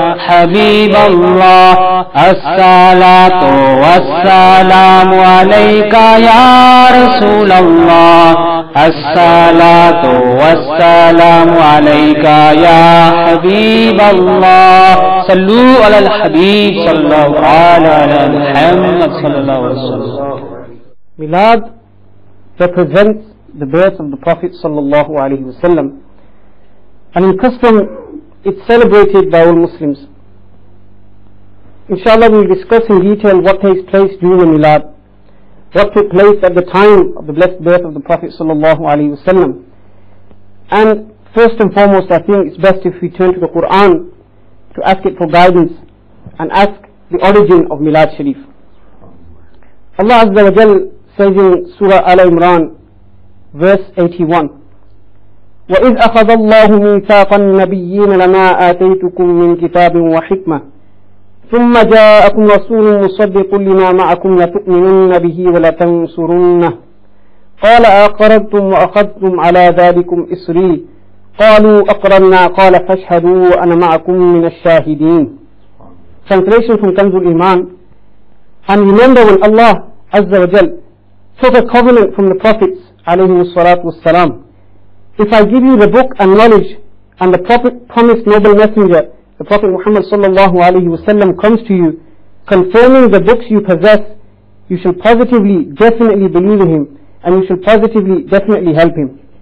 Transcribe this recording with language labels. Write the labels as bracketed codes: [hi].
[ar] حبیب اللہ الصلاۃ والسلام علیکا یا رسول اللہ الصلاۃ والسلام علیکا یا حبیب اللہ صلو علی الحبیب صلی اللہ علی محمد صلی اللہ علیہ وسلم [en] Milad represents the birth of the Prophet sallallahu alaihi wasallam, and in custom it's celebrated by all Muslims. Inshallah we will discuss in detail what takes place during the Milad, what took place at the time of the blessed birth of the Prophet sallallahu alaihi wasallam. And first and foremost, I think it's best if we turn to the Quran to ask it for guidance and ask the origin of Milad Sharif. Allah Azza wa Jal says in Surah Al-Imran, verse 81, [ar] وَإِذْ أَخَذَ اللَّهُ مِيثَاقَ النَّبِيِّينَ لَمَا آتَيْتُكُم مِّن كِتَابٍ وَحِكْمَةٍ ثُمَّ جَاءَكُمْ رَسُولٌ مُصَدِّقٌ لِمَا مَعَكُمْ لَتُؤْمِنُنَّ بِهِ وَلَتَنصُرُنَّهُ قَالَ أَقْرَرْتُمْ وَأَخَذْتُمْ عَلَى ذَلِكُمْ إِصْرِي قَالُوا أَقْرَرْنَا قَالَ فَاشْهَدُوا وَأَنَا مَعَكُمْ مِنَ الشَّاهِدِينَ. [en] Translation from Kanzul Iman. And remember when Allah Azza wa Jal took a covenant from the prophets alayhi salatu wassalam, if I give you the book and knowledge, and the prophet promised noble messenger, the Prophet Muhammad sallallahu alayhi wasallam comes to you, confirming the books you possess, you shall positively, definitely believe in him, and you shall positively, definitely help him.